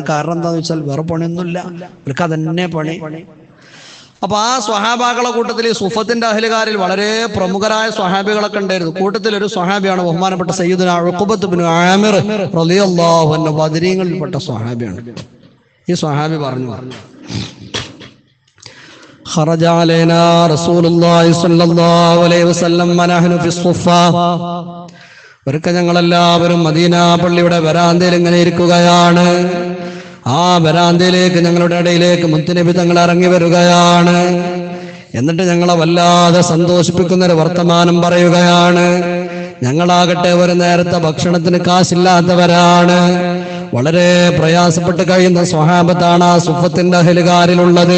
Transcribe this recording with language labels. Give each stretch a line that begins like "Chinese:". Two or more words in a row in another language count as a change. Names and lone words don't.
Malayalam: കാരണം എന്താണെന്ന് വെച്ചാൽ വേറെ പണിയൊന്നുമില്ല, അവർക്ക് അതന്നെ പണി. അപ്പൊ ആ സ്വഹാബാക്കളുടെ കൂട്ടത്തിൽ ഈ സുഫത്തിന്റെ അഹ്ലുകാരിൽ വളരെ പ്രമുഖരായ സ്വഹാബികളൊക്കെ ഉണ്ടായിരുന്നു. കൂട്ടത്തിൽ ഒരു സ്വഹാബിയാണ് ബഹുമാനപ്പെട്ട സയ്യിദുന ഉഖബത്ത് ഇബ്നു ആമിർ
Arabic: رضي الله عنه,
Malayalam: ബദരീങ്ങളിൽപ്പെട്ട സ്വഹാബിയാണ്. ഈ സ്വഹാബി പറഞ്ഞു,
Arabic: خرج علينا رسول الله صلى الله عليه وسلم ونحن في الصفة.
Malayalam: ഒരിക്കൽ ഞങ്ങളെല്ലാവരും മദീന പള്ളിയുടെ വരാന്തയിൽ ഇങ്ങനെ ഇരിക്കുകയാണ്. ആ വരാന്തയിലേക്ക്, ഞങ്ങളുടെ ഇടയിലേക്ക് മുത്തുനബി തങ്ങൾ ഇറങ്ങി വരികയാണ്. എന്നിട്ട് ഞങ്ങളെ വല്ലാതെ സന്തോഷിപ്പിക്കുന്നൊരു വർത്തമാനം പറയുകയാണ്. ഞങ്ങളാകട്ടെ ഒരു നേരത്തെ ഭക്ഷണത്തിന് കാശില്ലാത്തവരാണ്, വളരെ പ്രയാസപ്പെട്ട് കഴിയുന്ന സ്വഹാബത്താണ് ആ സുഫത്തിന്റെ അഹ്ലുകാരിലുള്ളത്.